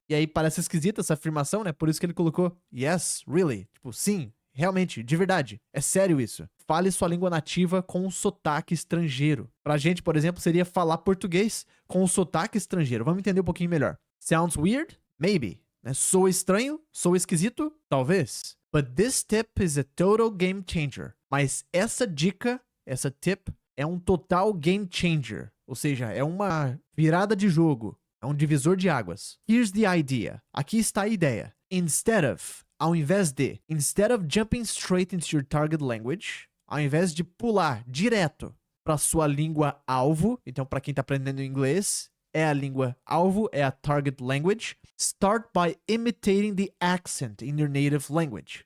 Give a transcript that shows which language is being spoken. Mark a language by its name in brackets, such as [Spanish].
[Portuguese] E aí parece esquisita essa afirmação, né? Por isso que ele colocou [English] yes, really. [Portuguese] Tipo, sim. Realmente, de verdade, é sério isso. Fale sua língua nativa com um sotaque estrangeiro. Pra gente, por exemplo, seria falar português com um sotaque estrangeiro. Vamos entender um pouquinho melhor. [English] Sounds weird? Maybe. [Portuguese] Soa estranho? Soa esquisito? Talvez. [English] But this tip is a total game changer. [Portuguese] Mas essa dica, essa tip, é um total game changer. Ou seja, é uma virada de jogo. É um divisor de águas. [English] Here's the idea. [Portuguese] Aqui está a ideia. Ao invés de, [English] instead of jumping straight into your target language, [Portuguese] ao invés de pular direto para sua língua alvo, então para quem está aprendendo inglês, é a língua alvo, é a target language, [English] start by imitating the accent in your native language.